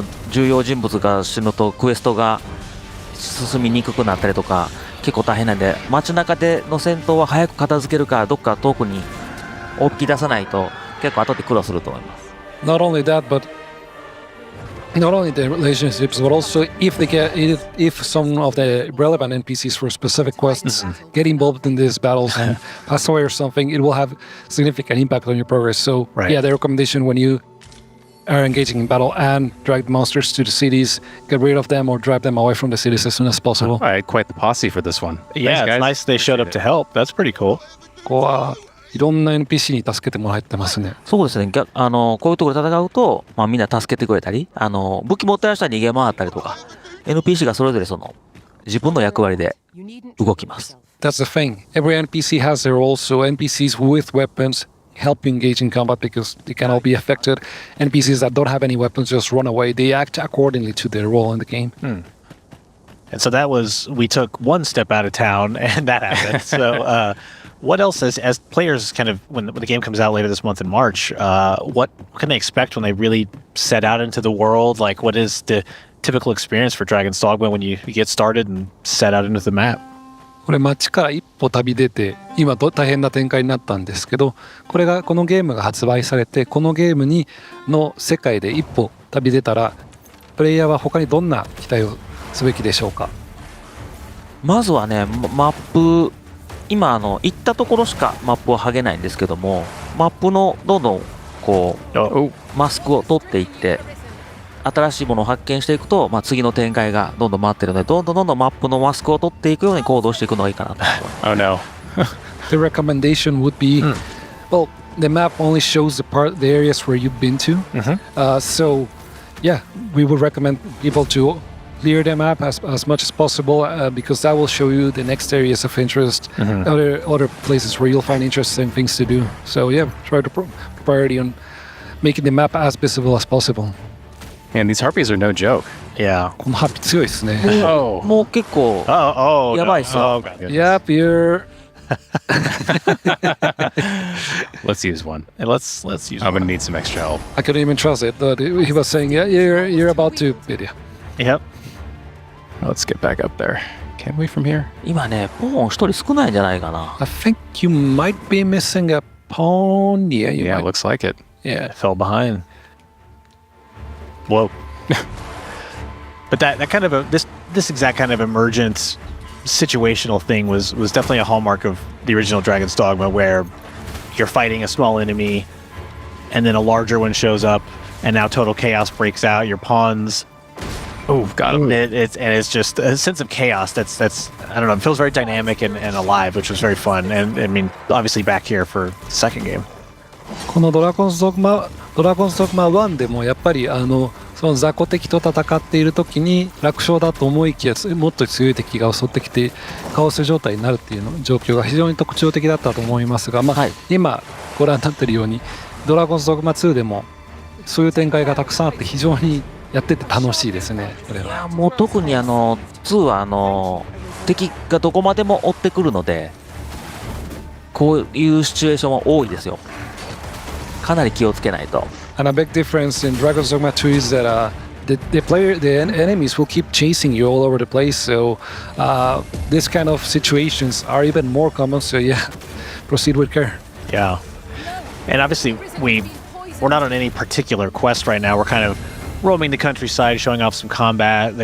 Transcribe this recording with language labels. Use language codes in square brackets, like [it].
[ja] 重要人物が死ぬとクエストが進みにくくなったりとか結構大変なんで、街中での戦闘は早く片付けるかどっか遠くに大きい出さないと結構後で苦労すると思います。 [en] Not only that, but not only the relationships, but also if some of the relevant NPCs for specific quests get involved in these battles and pass away or something, it will have significant impact on your progress. So yeah, the recommendation when you are engaging in battle and drag the monsters to the cities, get rid of them or drive them away from the cities as soon as possible. I had quite the posse for this one. Yeah, Thanks, it's nice they showed up to help. That's pretty cool. [ja] ここはいろんな NPC に助けてもらってますね。そうですね。こういうところで戦うと、みんな助けてくれたり、武器持ってる人は逃げ回ったりとか、NPC がそれぞれ自分の役割で動きます。 [en] That's the thing. Every NPC has their role, so NPCs with weapons help you engage in combat because they can all be affected. NPCs that don't have any weapons just run away. They act accordingly to their role in the game. And so we took one step out of town, and that happened. So what else as players kind of, when the game comes out later this month in March, what can they expect when they really set out into the world? Like, what is the typical experience for Dragon's Dogma when you get started and set out into the map? [ja] これ街から一歩旅出て今大変な展開になったんですけど、このゲームが発売されてこのゲームの世界で一歩旅出たらプレイヤーは他にどんな期待をすべきでしょうか？まずはね、マップ今行ったところしかマップは剥げないんですけども、マップのどんどんこうマスクを取っていって新しいものを発見していくと、次の展開がどんどん待ってるので、どんどんマップのマスクを取っていくように行動していくのがいいかなと思います。 [en] The recommendation would be, well, the map only shows the areas where you've been to. So, yeah, we would recommend people to clear the map as much as possible because that will show you the next areas of interest, other places where you'll find interesting things to do. So, yeah, try to priority on making the map as visible as possible. Man, these harpies are no joke. Yeah. [ja] このハッピー強いですね。もう結構やばいっすよ。 [en] Yep, you're. Let's use one. Let's use I'm one. gonna need some extra help. I couldn't even trust it. But he was saying, yeah, you're about to. Yep. Let's get back up there. Can we from here? [ja] 今ね、ポーン一人少ないんじゃないかな。 [en] I think you might be missing a pawn. Yeah, you Yeah, might. looks like it. Yeah, fell behind. Whoa. But that kind of this exact kind of emergent situational thing was definitely a hallmark of the original Dragon's Dogma, where you're fighting a small enemy and then a larger one shows up and now total chaos breaks out. Your pawns, Got him. it's just a sense of chaos that's I don't know, it feels very dynamic and alive, which was very fun. And I mean, obviously back here for the second game. [ja] このドラゴンズドグマ1でもやっぱりその雑魚敵と戦っている時に楽勝だと思いきやもっと強い敵が襲ってきてカオス状態になるっていうの状況が非常に特徴的だったと思いますが、今ご覧になっているようにドラゴンズドグマ2でもそういう展開がたくさんあって非常にやってて楽しいですね。これは。いやもう特に2は敵がどこまでも追ってくるのでこういうシチュエーションは多いですよ。かなり気をつけないと。 [en] And a big difference in Dragon's Dogma 2 is that the enemies will keep chasing you all over the place. So this kind of situations are even more common. So yeah, proceed with care. Yeah. And obviously we're not on any particular quest right now. We're kind of roaming the countryside, showing off some combat.